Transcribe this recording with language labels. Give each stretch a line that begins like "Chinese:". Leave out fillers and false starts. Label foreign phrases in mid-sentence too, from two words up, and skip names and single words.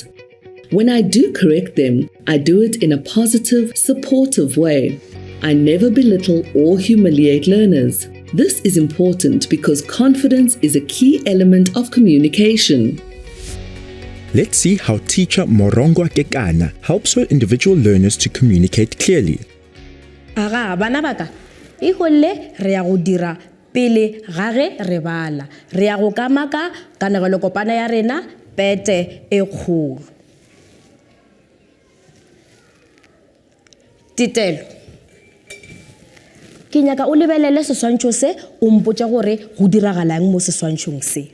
English: When I do correct them, I do it in a positive, supportive way. I never belittle or humiliate learners. This is important because confidence is a key element of communication. Let's see how teacher Morongwa Kekana helps her individual learners to communicate clearly.
Northern Sotho: Aga bana baka ikole re ya go dira pele ga ge re bala re ya go kamaka kanegelo kopana ya rena pete e kgolo. Titelo ke nyaka o lebelele seswantšho se o mpotse gore go diragalang mo seswantšhong se.